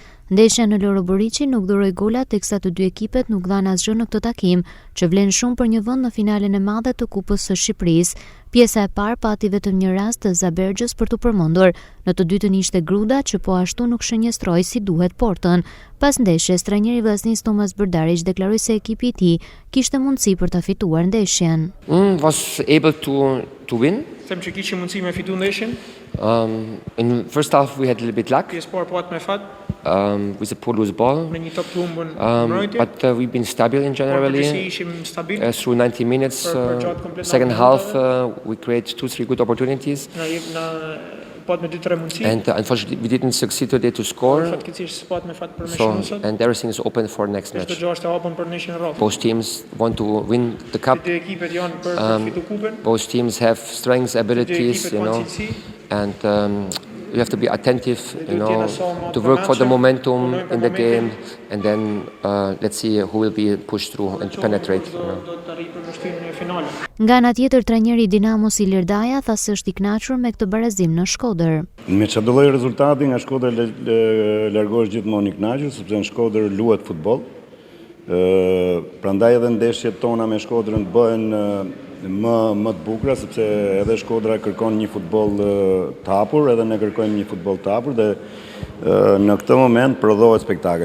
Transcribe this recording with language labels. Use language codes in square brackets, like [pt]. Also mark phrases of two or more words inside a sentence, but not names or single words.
[sq] Ndeshja në Loro Boriçi nuk dhuroi gola teksa të dy ekipet nuk dhanë asgjë në këtë takim, që vlen shumë për një vend në finalen e madhe të Kupës së Shqipërisë. Pjesa e parë pati vetëm një rast të Zabergjës për të përmendur. Në të dytën ishte Gruda që po ashtu nuk shënjestroi si duhet portën. Pas ndeshjes, trajneri i vllaznisë Tomas Brdarić deklaroi se ekipi i tij kishte mundësi për ta fituar ndeshjen. [en] Was able to win. [sq] Them që kishim mundësi me fitu ndeshjen. [en] In first half we had a little bit luck. [sq] Pjesë parë pat me fat. [en] With the poor loose ball. [sq] Me një top të humbur [en] But we've been stable in generally. [sq] Ishim stabil. [en] Through 90 minutes, second half we create 2-3 good opportunities. And unfortunately we didn't succeed today to score. And everything is open for next match. Both teams want to win the cup. Both teams have strengths, abilities, and you have to be attentive, to work for the momentum in the game, and then let's see who will be pushed through and penetrate. [sq] Nga ana tjetër, trajneri i Dinamos Ilir Daja tha se është i kënaqur me këtë barazim në Shkodër. Me çdo lloj rezultati nga Shkodra largohesh gjithmonë i kënaqur, sepse në Shkodër luhet futboll. Prandaj edhe ndeshjet tona me Shkodrën bëhen më të bukura, sepse edhe Shkodra kërkon një futboll të hapur, edhe ne kërkojmë një futboll të hapur dhe në këtë moment prodhohet spektakël.